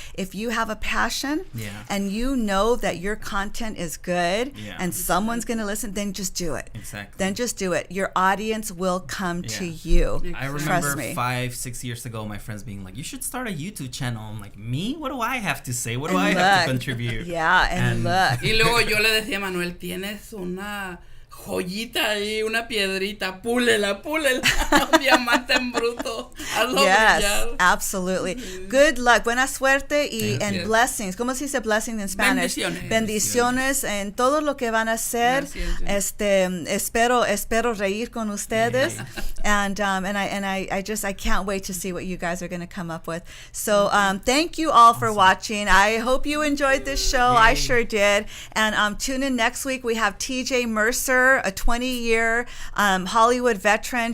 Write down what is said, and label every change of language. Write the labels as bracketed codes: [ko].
[en] If you have a passion and you know that your content is good and someone's going to listen, then just do it. Exactly. Then just do it. Your audience will come to you. I remember 5-6 years ago, my friends being like, you should start a YouTube channel. I'm like, me? What do I have to say? What do I have to contribute? And look. [es] Y luego yo le decía a Manuel, tienes una joyita ahí, una piedrita, púlela, un diamante en bruto. Hazlo [en] Yes, [es] brillar. [en] absolutely. Good luck, [es] buena suerte y [en] Thank and you. blessings. [es] ¿Cómo se dice [en] blessing in Spanish? [es] Bendiciones. Bendiciones en todo lo que van a hacer. Gracias, Espero reír con ustedes, [en] and I can't wait to see what you guys are going to come up with. So thank you all for watching. I hope you enjoyed this show. I sure did. And tune in next week. We have TJ Mercer, a 20-year Hollywood veteran.